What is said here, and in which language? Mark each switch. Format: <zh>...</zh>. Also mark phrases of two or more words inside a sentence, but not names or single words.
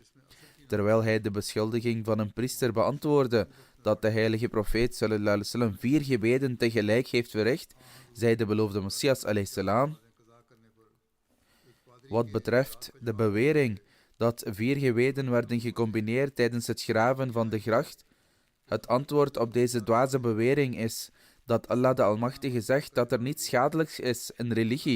<nl>Terwijl hij de beschuldiging van een priester beantwoordde dat de heilige profeet</nl> <ar>صلى الله عليه وسلم</ar> <nl>4 gebeden tegelijk heeft verricht, zei de beloofde Messias salam: wat betreft de bewering dat 4 gebeden werden gecombineerd tijdens het graven van de gracht, het antwoord op deze dwaze bewering is dat Allah de Almachtige zegt dat er niets schadelijks is in religie.</nl>